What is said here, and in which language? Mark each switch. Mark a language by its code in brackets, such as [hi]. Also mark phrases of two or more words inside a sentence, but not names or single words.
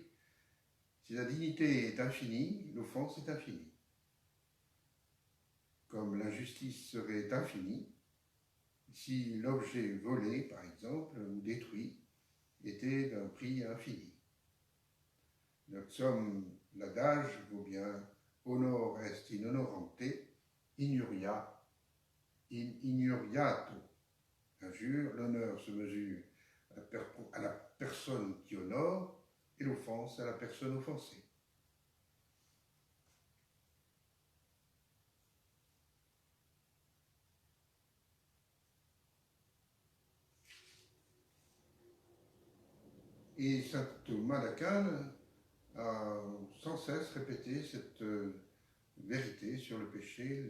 [fr] Si la dignité est infinie, l'offense est infinie. Comme l'injustice serait infinie, si l'objet volé, par exemple, ou détruit, était d'un prix infini. Notre somme, l'adage vaut bien [la] honor est in honorante, ignuria in ignuriato. [fr] Injure, l'honneur se mesure à la personne qui honore et l'offense à la personne offensée. Et saint Thomas d'Aquin a sans cesse répété cette vérité sur le péché.